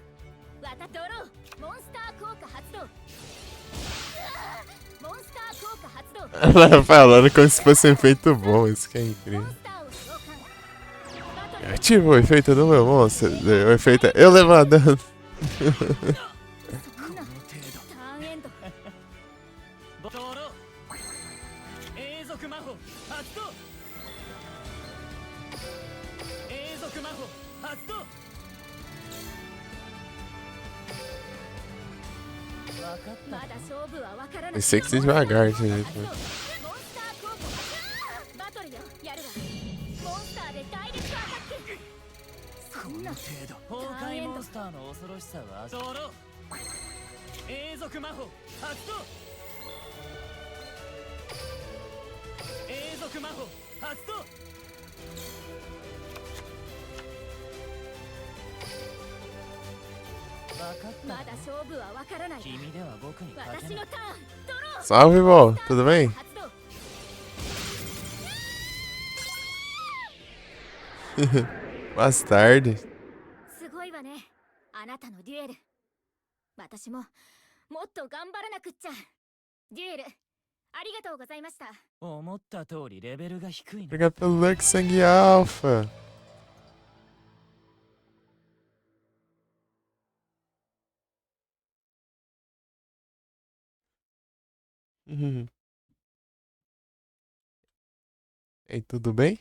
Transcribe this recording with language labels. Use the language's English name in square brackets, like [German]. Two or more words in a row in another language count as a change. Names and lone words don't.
[Japanese] わたドローモンスター効果発動。モンスター効果発動。 [Portuguese] Ela falando como se fosse um efeito bom, isso que é [Japanese] モ [Portuguese] incrível. [Japanese] ンスターを召喚。バトル [Portuguese] Ativa o efeito do meu monstro. O efeito é eu levantando. [Japanese] そんなターンエンド。ドロー。永続魔法発動。永続魔法発動。まだ勝負は分からない。 [Portuguese] Pensei que ser devagar, esse [Japanese] モン [Portuguese] jeito. [Japanese] スター効果発動。バトルよやるわ。モンスターでダイレクトアタック。そんな程度崩壊モンスターの恐ろしさはドロー。永続魔法発動。永続魔法発動。まだ勝負は分からない。君では僕に勝てない。私のターンドロー。 [Portuguese] Salve, vó. Tudo bem? [Japanese] 発動。 [Portuguese] Bastardo. [Japanese] すごいわね。あなたのデュエル。私ももっと頑張らなくっちゃ。デュエルありがとうございました。思った通りレベルが低いな。 [Portuguese] Obrigado pelo like, sangue alfa. Ei, tudo bem?